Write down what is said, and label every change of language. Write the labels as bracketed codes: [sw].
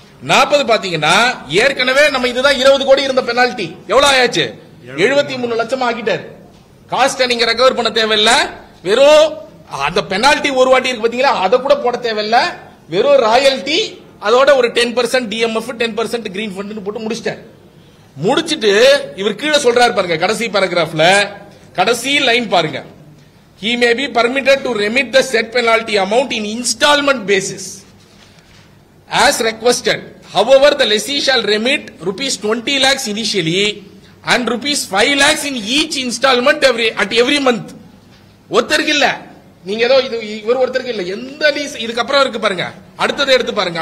[ta] 40 பாத்தீங்கன்னா ஏற்கனவே நம்ம இதுதான் 20 கோடி இருந்த பெனால்ட்டி எவ்வளவு ஆயாச்சு? 73 லட்சம் ஆக்கிட்டாரு. காஸ்ட் நீங்க ரெக்கவர் பண்ண தேவையில்லை, வெறும் அந்த பெனால்ட்டி ஒரு வாட்டி இருக்கு பாத்தீங்களா, அதை கூட போட தேவையில்ல. வெறும் ராயல்டி அதோட ஒரு 10% டிஎம்எஃப் 10% கிரீன் ஃபண்ட் போட்டு முடிச்சிட்டார். முடிச்சிட்டு இவர் கீழே சொல்றாரு பாருங்க, கடைசி பேராகிராஃப்ல கடைசி லைன் பாருங்க, [en] he may be permitted to remit the said penalty amount in installment basis as requested. However, the lessee shall remit rupees 20 lakhs initially and rupees 5 lakhs in each installment at every month. [ta] ஒருத்தருக்கு இல்ல, நீங்க ஏதோ இது இவர் ஒருத்தருக்கு இல்ல, எந்த lease இதுக்கு அப்புறம் இருக்கு பாருங்க, அடுத்தது எடுத்து பாருங்க.